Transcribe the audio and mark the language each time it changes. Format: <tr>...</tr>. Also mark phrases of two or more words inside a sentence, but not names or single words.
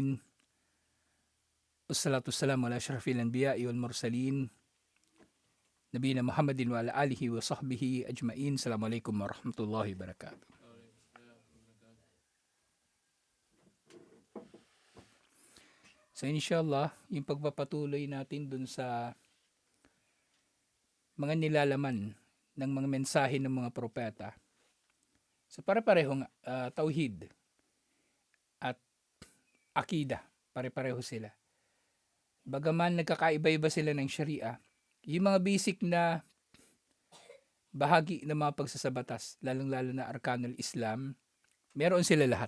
<ar>والصلاة والسلام على أشرف الأنبياء والمرسلين. نبينا محمد وعلى آله وصحبه أجمعين. السلام عليكم ورحمة الله وبركاته.</ar> <tl>So inshallah, yung pagpapatuloy natin dun sa mga nilalaman ng mga mensahe ng mga propeta. So pare-parehong tauhid at akida, pare-pareho sila. Bagaman nagkakaiba-iba sila ng Sharia, yung mga basic na bahagi ng mga pagsasabatas, lalong-lalo na</tl> <ar>أركان الإسلام,</ar> <tl>meron sila lahat.</tl>